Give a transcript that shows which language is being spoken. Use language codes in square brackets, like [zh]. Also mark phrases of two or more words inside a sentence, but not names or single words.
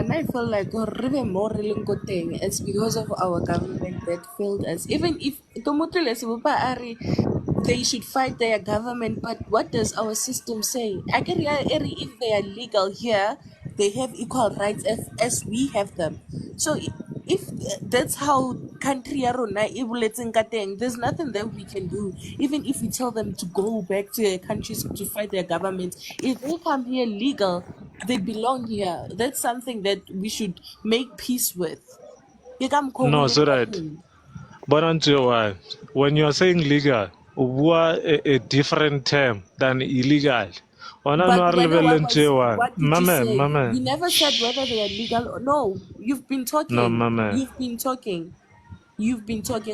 [en] I feel like really more really good thing. It's because of our government that failed us. Even if they should fight their government, but what does our system say? If they are legal here, they have equal rights as we have them. So if that's how country [st] ya rona e boletseng ka teng, [en] there's nothing that we can do. Even if we tell them to go back to their countries to fight their government, if they come here legal, they belong here. That's something that we should make peace with. [st] Ke ka mokgwa o [en] No, [st] boleng [en] so [st] ka [en] that. [st] teng. [en] But until why? When you are saying legal, what a different term than illegal. [st] Ona no [en] But [st] re [en] when what [st] lebeleng [en] was [st] tšewa. [en] what did you say? You never said whether they are legal or no. You've been No, talking. mama. You've been talking. You've been talking.